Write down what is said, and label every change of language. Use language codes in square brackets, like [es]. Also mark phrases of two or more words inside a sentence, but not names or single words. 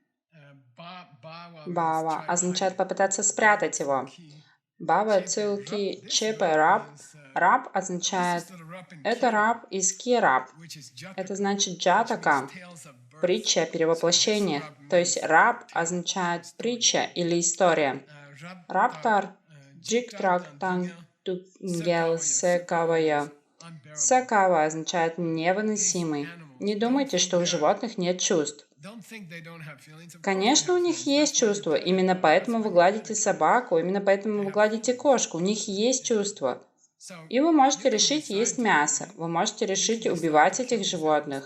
[ru] Бава означает попытаться спрятать его. [bo] Бава цилки чепе раб. [ru] Раб означает это раб из кираб. Это значит джатака. Притча о перевоплощениях. То есть раб означает притча или история. [bo] Раптар джиктрак танг тунгел секавая. [ru] Секава означает невыносимый. Не думайте, что у животных нет чувств. Конечно, у них есть чувства. Именно поэтому вы гладите собаку, именно поэтому вы гладите кошку. У них есть чувства. И вы можете решить есть мясо. Вы можете решить убивать этих животных.